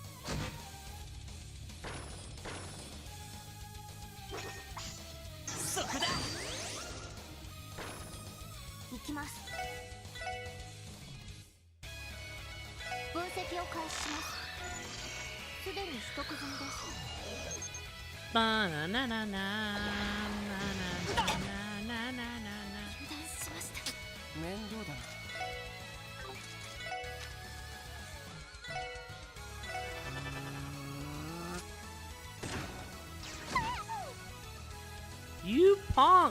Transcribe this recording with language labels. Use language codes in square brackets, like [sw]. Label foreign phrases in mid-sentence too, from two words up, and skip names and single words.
[ja] そこだ行きます。分析を開始します。すでに取得済みです。 Ba-na-na-na-na, na-na-na-na-na-na-na. 油断しました。面倒だな。 [en] You punk!